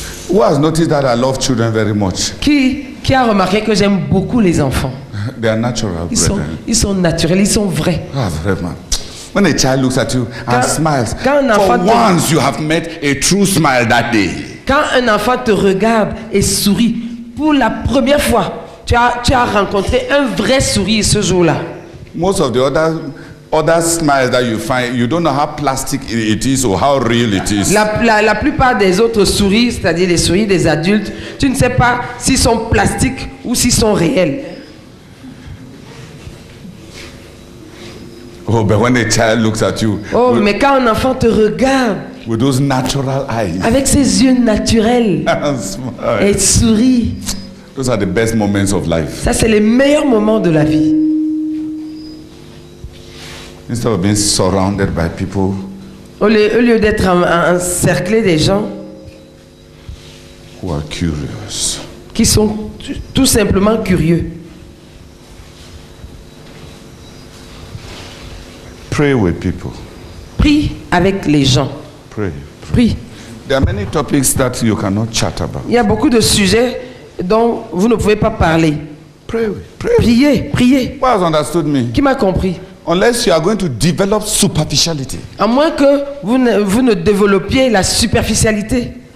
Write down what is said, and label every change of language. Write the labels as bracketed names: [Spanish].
[English] Who has noticed that I love children very much? [French] Qui a remarqué que j'aime beaucoup les enfants? [English] They are natural. [French] Ils sont naturels, ils sont vrais. Ah, vraiment. [English] When a child looks at you and smiles, [French] quand un [English] for [French] enfant [English] once you have met a true smile that day. [French] Quand un enfant te regarde et sourit, pour la première fois, tu as rencontré un vrai sourire ce jour-là. [English] Most of the other smiles that you find, you don't know how plastic it is or how real it is. [French] La plupart des autres sourires, c'est-à-dire les sourires des adultes, tu ne sais pas s'ils sont plastiques ou s'ils sont réels. [English] Oh, but when a child looks at you, [French] mais quand un enfant te regarde, [English] with those natural eyes, [French] avec ses yeux naturels, et sourit, [English] those are the best moments of life. [French] Ça, c'est les meilleurs moments de la vie. [English] Instead of being surrounded by people, [French] au lieu d'être encerclé des gens [English] who are curious, [French] qui sont tout simplement curieux. [English] Pray with people. [French] Prie avec les gens. Prie. [English] There are many topics that you cannot chat about. [French] Il y a beaucoup de sujets dont vous ne pouvez pas parler. Priez. [English] Who has understood me? [French] Qui m'a compris? [English] Unless you are going to develop superficiality. [French] À moins que vous ne développiez la superficialité.